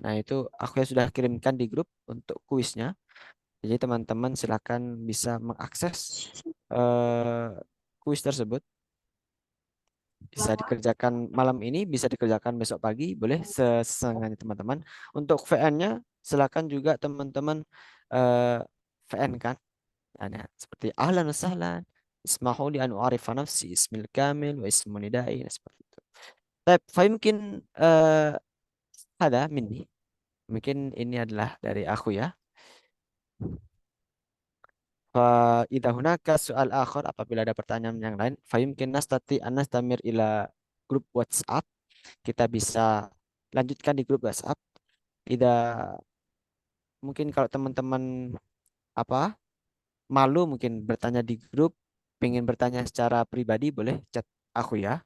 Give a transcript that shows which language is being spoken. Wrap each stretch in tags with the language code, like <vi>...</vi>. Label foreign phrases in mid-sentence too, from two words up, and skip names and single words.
<id>Nah, itu aku sudah kirimkan di grup untuk kuisnya. Jadi teman-teman silakan bisa mengakses kuis tersebut. Bisa dikerjakan malam ini, bisa dikerjakan besok pagi, boleh sesenggannya teman-teman. Untuk VN-nya silakan juga teman-teman VN kan. Nah, seperti</id> <ar>أهلا وسهلا، اسمح لي أن أعرف نفسي الاسم الكامل واسم النداء,</ar> <id>seperti itu. Baik, mungkin ada mini. Mungkin ini adalah dari aku ya.</id> <ar>إذا هناك سؤال آخر,</ar> <id>apabila ada pertanyaan yang lain,</id> <ar>فيمكن نستطيع أن نستمر إلى grup WhatsApp.</ar> <id>Kita bisa lanjutkan di grup WhatsApp. Tidak mungkin kalau teman-teman malu mungkin bertanya di grup, pengen bertanya secara pribadi, boleh chat aku ya.</id>